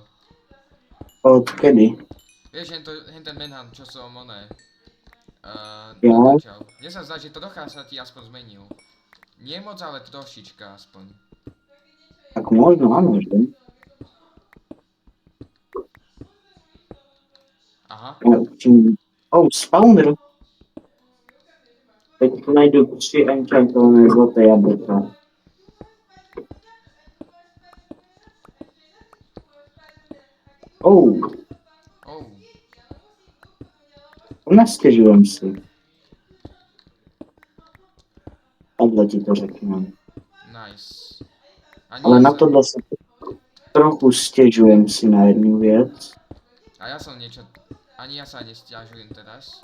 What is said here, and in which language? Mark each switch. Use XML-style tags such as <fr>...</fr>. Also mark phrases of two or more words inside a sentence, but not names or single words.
<sk>Od kedy? Vieš, ten Manhunt, čo som oné. Jo. Natáčal. Mne sa zdá, že to trocha sa ti aspoň zmenil. Nie moc, ale trošička aspoň. Tak možno, áno, že? Aha. Spawner.</sk> <cs>Teď najdu 3 enchantované zlaté jablka. Nestěžujem si. Takhle ti to řeknu. Nice. Ale na tohle se trochu stěžujem si na jednu věc.</cs> <sk>A ja som niečo... Ani ja sa nesťažujem teraz.</sk>